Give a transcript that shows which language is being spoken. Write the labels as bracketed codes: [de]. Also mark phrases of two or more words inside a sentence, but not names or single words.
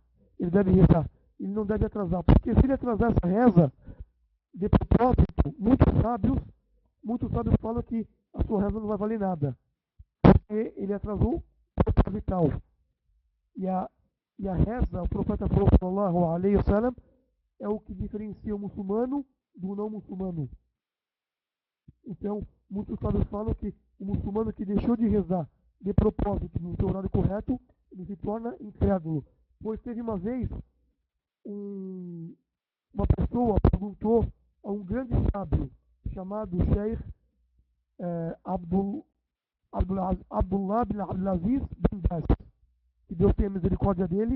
[pt] Ele deve rezar. Ele não deve atrasar. Porque se ele atrasar essa reza, de propósito, muitos sábios falam que a sua reza não vai valer nada. Porque ele atrasou proposital. E a reza, o profeta falou, [ar] صلى الله عليه وسلم, [pt] é o que diferencia o muçulmano do não muçulmano. Então, muitos sábios falam que o muçulmano que deixou de rezar de propósito no seu horário correto, ele se torna incrédulo. Pois teve uma vez uma pessoa perguntou a um grande sábio chamado Sheikh Abdullah bin Abdulaziz bin Baz, que Deus tenha misericórdia dele.